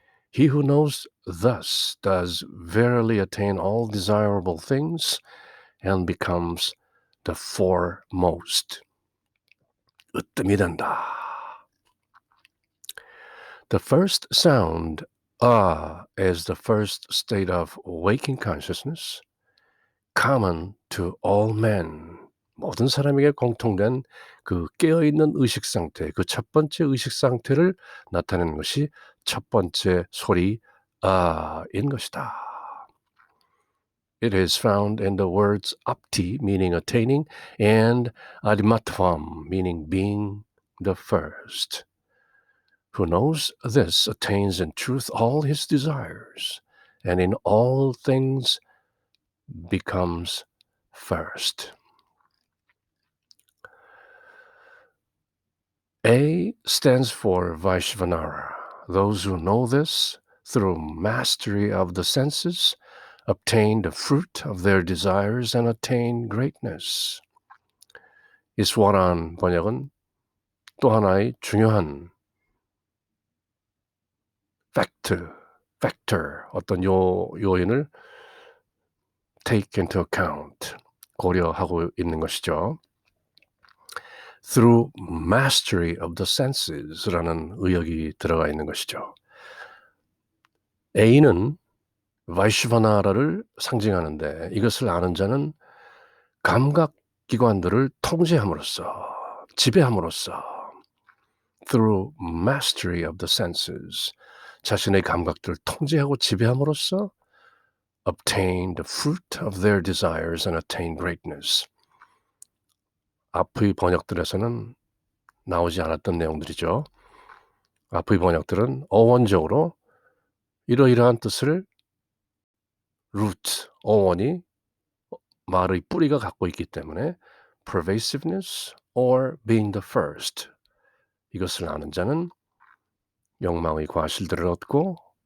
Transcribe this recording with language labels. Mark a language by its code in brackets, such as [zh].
[en] He who knows thus does verily attain all desirable things and becomes the foremost. [ko] 으뜸이 된다. [en] The first sound, is the first state of waking consciousness, common to all men. [ko] 모든 사람에게 공통된 그 깨어있는 의식 상태, 그 첫 번째 의식 상태를 나타내는 것이 첫 번째 소리 아인 것이다. [en] It is found in the words apti, meaning attaining, and adimatvam, meaning being the first. Who knows this attains in truth all his desires, and in all things becomes first. A stands for Vaishvanara. Those who know this through mastery of the senses obtain the fruit of their desires and attain greatness. [ko] 이스와란 번역은 또 하나의 중요한 [en] factor, [ko] 어떤 요인을 [en] take into account, [ko] 고려하고 있는 것이죠. [en] Through mastery of the senses [ko] 라는 의역이 들어가 있는 것이죠. A는 바이슈바나라를 상징하는데 이것을 아는 자는 감각기관들을 통제함으로써, 지배함으로써 [en] through mastery of the senses, [ko] 자신의 감각들을 통제하고 지배함으로써 [en] obtain the fruit of their desires and attain greatness. [ko] 앞의 번역들에서는 나오지 않았던 내용들이죠. 앞의 번역들은 어원적으로 이러이러한 뜻을 [en] root, [ko] 어원이 말의 뿌리가 갖고 있기 때문에 [en] pervasiveness or being the first, [ko] 이것을 아는 자는 욕망의 과실들을 얻고